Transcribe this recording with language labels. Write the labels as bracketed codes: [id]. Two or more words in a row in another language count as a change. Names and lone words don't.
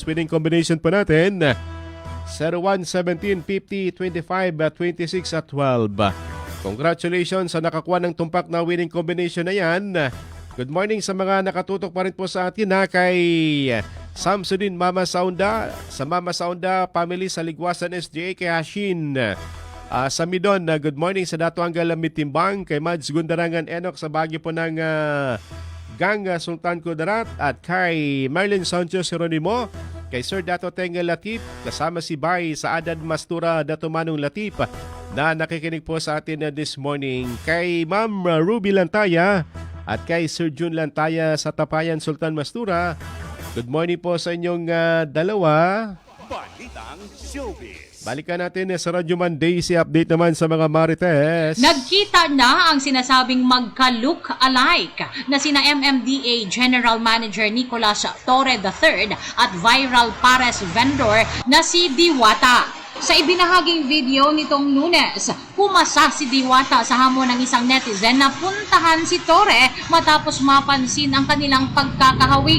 [en] Winning combination [tl] po natin 01, 17, 50, 25, 26 at 12. Congratulations sa nakakuha ng tumpak na [en] winning combination [tl] na yan. [en] Good morning [tl] sa mga nakatutok pa rin po sa atin kay Samsudin Mama Saunda, sa Mama Saunda family sa Ligwasan SGA, kay Hashin sa Midon. [en] Good morning [tl] sa Dato Anggal Mitimbang, kay Mads Gundarangan Enoch sa Baguio po ng Gang Sultan Kudarat, at kay Marlon Sanchez Jeronimo, kay Sir Dato Tengel Latip, kasama si Bay sa Adad Mastura Dato Manong Latip na nakikinig po sa atin [en] this morning. [tl] Kay Ma'am Ruby Lantaya, At kay Sir Jun Lantaya sa Tapayan, Sultan Mastura. [en] Good morning [tl] po sa inyong dalawa. Balitang Showbiz. Balikan natin sa Radyo Man Daisy update naman sa mga Marites. Nagkita na ang sinasabing magka-look-alike na sina MMDA General Manager Nicolas Torre III at viral pares vendor na si Diwata. Sa ibinahaging video nitong Lunes, pumasa si Diwata sa hamon ng isang netizen na puntahan si Torre matapos mapansin ang kanilang pagkakahawig.